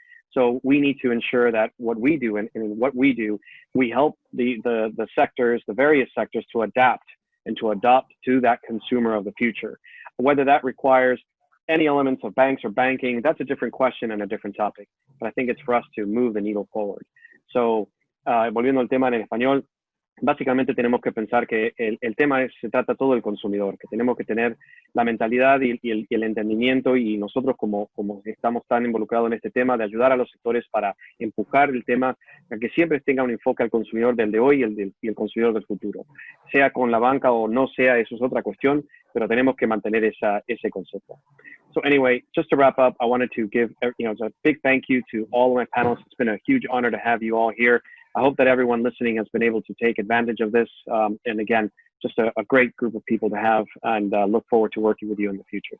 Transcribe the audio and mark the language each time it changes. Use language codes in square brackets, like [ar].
[en] So we need to ensure that what we do and what we do, we help the sectors, the various sectors to adapt and to adopt to that consumer of the future. Whether that requires any elements of banks or banking, that's a different question and a different topic. But I think it's for us to move the needle forward. [es] So, volviendo al tema en español, básicamente tenemos que pensar que el tema se trata todo del consumidor, que tenemos que tener la mentalidad y el entendimiento, y nosotros como estamos tan involucrados en este tema, de ayudar a los sectores para empujar el tema a que siempre tenga un enfoque al consumidor del de hoy y el consumidor del futuro. Sea con la banca o no sea, eso es otra cuestión, pero tenemos que mantener ese concepto. [en] So anyway, just to wrap up, I wanted to give a big thank you to all of my panelists. It's been a huge honor to have you all here. I hope that everyone listening has been able to take advantage of this. And again, just a great group of people to have, and look forward to working with you in the future.